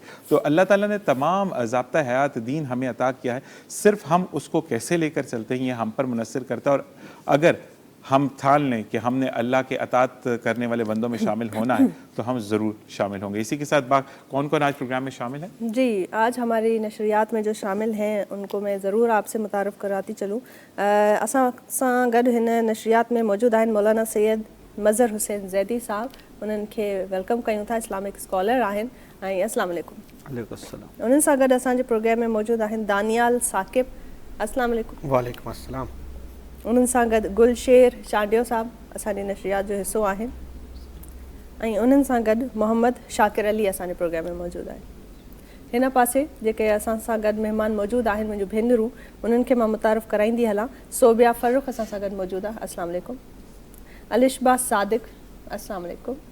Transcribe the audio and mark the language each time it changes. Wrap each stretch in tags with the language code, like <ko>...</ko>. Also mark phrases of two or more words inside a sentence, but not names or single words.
<ur>تو اللہ تعالیٰ نے تمام ضابطہ حیات دین ہمیں عطا کیا ہے، صرف ہم اس کو کیسے لے کر چلتے ہیں یہ ہم پر منحصر کرتا ہے. اور اگر ہم ٹھان لیں کہ ہم نے اللہ کے اطاعت کرنے والے بندوں میں شامل ہونا ہے تو ہم ضرور شامل ہوں گے. اسی کے ساتھ بات کون کون آج پروگرام میں شامل ہے؟ جی، آج ہماری نشریات میں جو شامل ہیں ان کو میں ضرور آپ سے متعارف کراتی چلوں.</ur> <sd>असां सां गॾु हिन नशरियात में मौजूद आहिनि मौलाना सैयद मज़हर हुसैन ज़ैदी साहब, उन्हनि खे वेलकम कयूं था,</sd> <en>Islamic scholar</en> <sd>आहिनि। ऐं</sd> <ar>السلام علیکم۔ وعلیکم السلام.</ar> <sd>उन्हनि सां गॾु असांजे प्रोग्राम में मौजूद आहिनि दानियाल साकिब,</sd> <ar>السلام علیکم۔ وعلیکم السلام.</ar> <sd>उन्हनि सां गॾु गुलशेर चांडियो साहब असांजी नशरियात जो हिसो आहिनि, ऐं उन्हनि सां गॾु मोहम्मद शाकिर अली असांजे प्रोग्राम में मौजूदु आहिनि। हिन पासे जेके असां सां गॾु महिमान मौजूदु आहिनि, मुंहिंजो भेनरूं, उन्हनि खे मां मुतारफ़ कराईंदी हलां। सोबिया फ़ारूक असां सां गॾु मौजूदु आहे,</sd> <ar>السلام علیکم.</ar> <sd>अलिशबा सादिक,</sd> <ar>السلام علیکم.</ar>